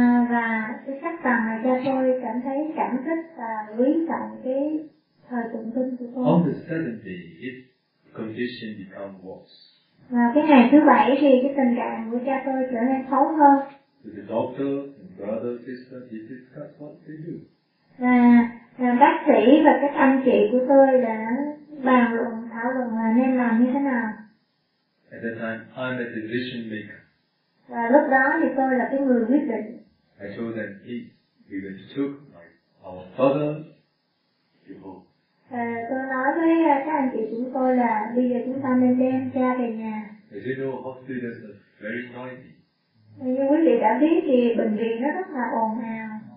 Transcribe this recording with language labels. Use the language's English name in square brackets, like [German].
[Vietnamese] Và cái chắc rằng là cha tôi cảm thấy cảm kích và quý trọng cái thời tụng kinh của tôi. [English] On the seventh day, his condition become worse. [Vietnamese] Và cái ngày thứ bảy thì cái tình trạng của cha tôi trở nên xấu hơn. [English] So the doctor and brother, sister, he discussed what they do. [Vietnamese] Và bác sĩ và các anh chị của tôi đã bàn luận thảo luận là nên làm như thế nào. [English] At that time, I'm a decision maker. [Vietnamese] Và lúc đó thì tôi là cái người quyết định. [English] I told them, we will took my our father to home. [Vietnamese] Tôi nói với các anh chị chúng tôi là bây giờ chúng ta nên đem cha về nhà. [English] As you know, hospitals are very noisy. [Vietnamese] Như quý vị đã biết thì bệnh viện nó rất là ồn ào.